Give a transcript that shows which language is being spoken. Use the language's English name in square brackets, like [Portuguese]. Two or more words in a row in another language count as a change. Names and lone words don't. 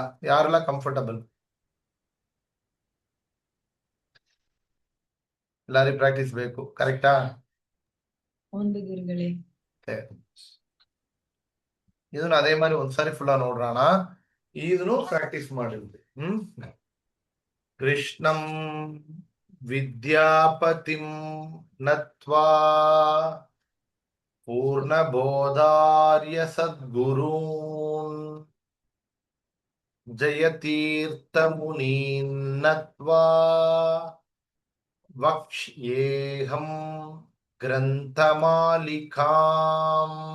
[Kannada] ಯಾರೆಲ್ಲ ಕಂಫರ್ಟಬಲ್? ಎಲ್ಲಾರಿಗೂ ಪ್ರಾಕ್ಟೀಸ್ ಬೇಕು. ಕರೆಕ್ಟಾ? ಒಂದು ಗುರುಗಳೇ. ಇದನ್ನು ಅದೇ மாதிரி ಒಂದ್ಸಾರಿ ಫುಲ್ಲ ನೋಡ್ರೋಣ. ಇದನ್ನು ಪ್ರಾಕ್ಟೀಸ್ ಮಾಡಿದ್ವಿ. [Sanskrit] ಕೃಷ್ಣಂ ವಿದ್ಯಾಪತಿಂ ನತ್ವಾ ಪೂರ್ಣಬೋಧಾರ್ಯ ಸದ್ಗುರೂನ್ ಜಯತೀರ್ಥಮುನೀನ್ ನತ್ವಾ ವಕ್ಷ್ಯೇಹಂ ಗ್ರಂಥಮಾಲಿಕಾಂ.